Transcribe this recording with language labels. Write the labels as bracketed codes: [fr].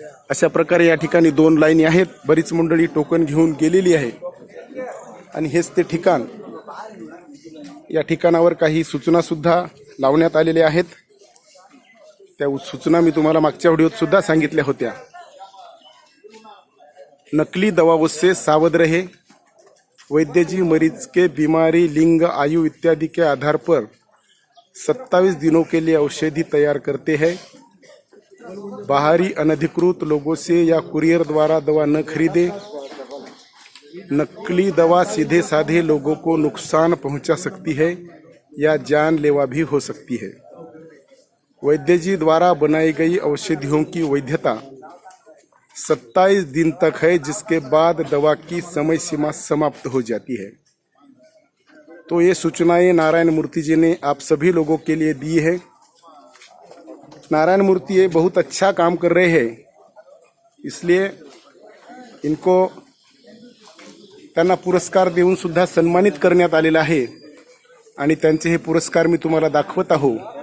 [mr] अशा प्रकारे या ठिकाणी 2 लाईनी आहेत। बरीच मंडळी टोकन घेऊन गेलेली आहे आणि हेच ते ठिकाण। या ठिकाणावर काही सूचना सुद्धा लावण्यात आलेल्या आहेत। त्या सूचना मी तुम्हाला मागच्या व्हिडिओत सुद्धा सांगितल्या होत्या। [hi] नकली दवाओं से सावध रहे। वैद्य जी मरीज के बीमारी, लिंग, आयु इत्यादि के आधार पर 27 दिनों के लिए औषधि तैयार करते हैं। बाहरी अनधिकृत लोगों से या कुरियर द्वारा दवा न खरीदे। नकली दवा सीधे साधे लोगों को नुकसान पहुंचा सकती है या जानलेवा भी हो सकती है। वैद्य जी द्वारा बनाई गई औषधियों की वैधता 27 दिन तक है, जिसके बाद दवा की समय सीमा समाप्त हो जाती है। तो ये सूचनाएं नारायण मूर्ति जी ने आप सभी लोगों के लिए दी है। [mr] नारायण मूर्ति [hi] ये बहुत अच्छा काम कर रहे हैं, इसलिए इनको [mr] त्यांना पुरस्कार देऊन सुद्धा सन्मानित करण्यात आलेला आहे आणि त्यांचे हे पुरस्कार मी तुम्हाला दाखवत आहो।